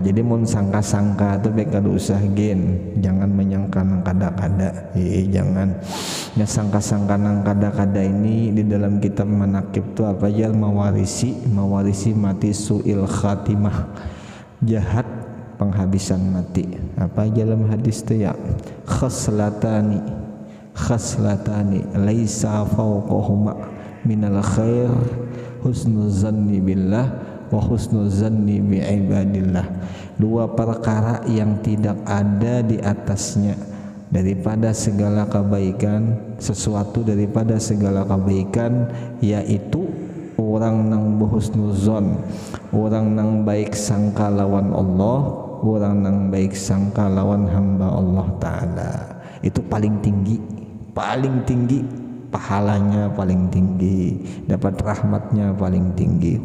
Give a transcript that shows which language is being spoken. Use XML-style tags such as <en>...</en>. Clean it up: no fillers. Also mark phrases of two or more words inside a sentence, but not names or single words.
<bjn>Jadi mun sangka-sangka tuh baik kada usah gen, jangan menyangka nang kada-kada. Jangan ya sangka-sangka nang kada-kada ini. Di dalam kitab manakib tuh apa aja, mawarisi mati</bjn> <ar>سوء الخاتمة,</ar> <bjn>jahat penghabisan mati. Apa aja dalam hadis tuh ya,</bjn> <ar>خصلتان ليس فوقهما من الخير حسن الظن بالله وحسن الظن بعباد الله.</ar> <bjn>2 perkara yang tidak ada di atasnya daripada segala kebaikan, sesuatu daripada segala kebaikan, yaitu orang orang nang husnuzon, orang nang baik sangka lawan Allah, orang nang baik sangka lawan hamba</bjn> <ar>الله تعالى.</ar> <bjn>Itu paling tinggi pahalanya, paling tinggi dapat rahmatnya, paling tinggi.</bjn>